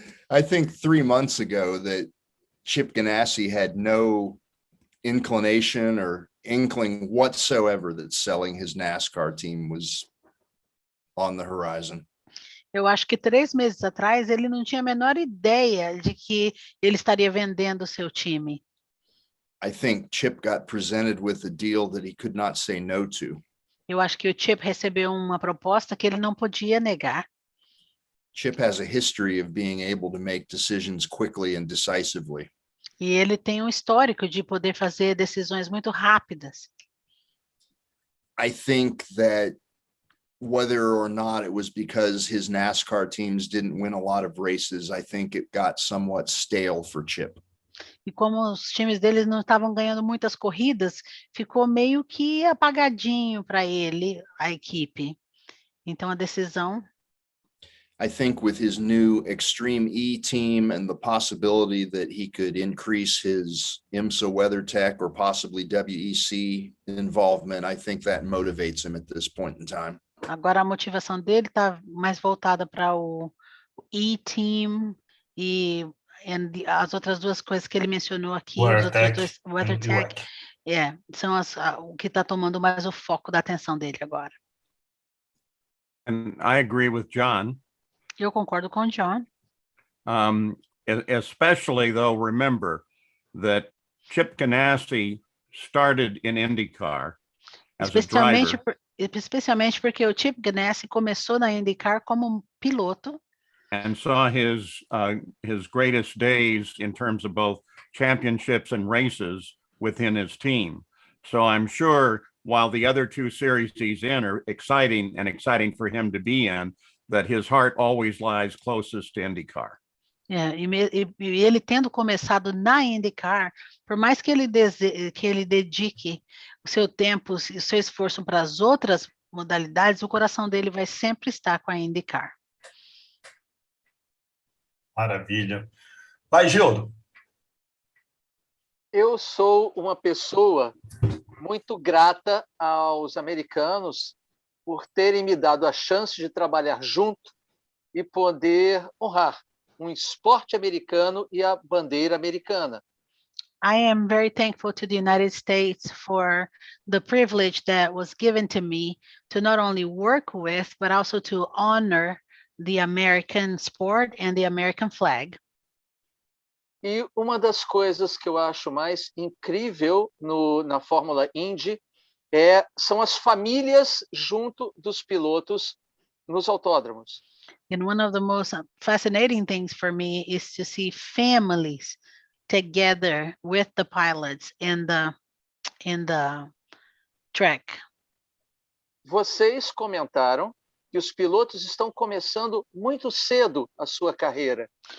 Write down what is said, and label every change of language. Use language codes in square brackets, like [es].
[en] I think 3 months ago that Chip Ganassi had no inclination or inkling whatsoever that selling his NASCAR team was on the horizon. [pt] Eu acho que 3 meses atrás ele não tinha a menor ideia de que ele estaria vendendo o seu time. [en] I think Chip got presented with a deal that he could not say no to. [pt] Eu acho que o Chip recebeu uma proposta que ele não podia negar. [en] Chip has a history of being able to make decisions quickly and decisively. [pt] E ele tem um histórico de poder fazer decisões muito rápidas. [en] I think that whether or not it was because his NASCAR teams didn't win a lot of races, I think it got somewhat stale for Chip. [pt] E como os times deles não estavam ganhando muitas corridas, ficou meio que apagadinho para ele, a equipe. Então a decisão... [en] I think with his new Extreme E team and the possibility that he could increase his IMSA WeatherTech or possibly WEC involvement, I think that motivates him at this point in time. [pt] Agora a motivação dele está mais voltada para o E-Team e as outras 2 coisas que ele mencionou aqui, WeatherTech, são o que está tomando mais o foco da atenção dele agora. [en] And I agree with John. [pt] Eu concordo com o John. [en] Especially though, remember that Chip Ganassi started in IndyCar as a driver. [pt] Especialmente porque o Chip Ganassi começou na IndyCar como piloto. [en] and saw his greatest days in terms of both championships and races within his team. So I'm sure while the other two series he's in are exciting for him to be in, that his heart always lies closest to IndyCar. [pt] E ele tendo começado na IndyCar, por mais que ele dedique o seu tempo e o seu esforço para as outras modalidades, o coração dele vai sempre estar com a IndyCar. Maravilha. Vai, Gildo. Eu sou uma pessoa muito grata aos americanos por terem me dado a chance de trabalhar junto e poder honrar esporte americano e a bandeira americana. [en] I am very thankful to the United States for the privilege that was given to me to not only work with, but also to honor the American sport and the American flag. [pt] E uma das coisas que eu acho mais incrível na Fórmula Indy são as famílias junto dos pilotos nos autódromos. [en] And one of the most fascinating things for me is to see families together with the pilots in the track. [pt] Vocês comentaram que os pilotos estão começando muito cedo a sua carreira.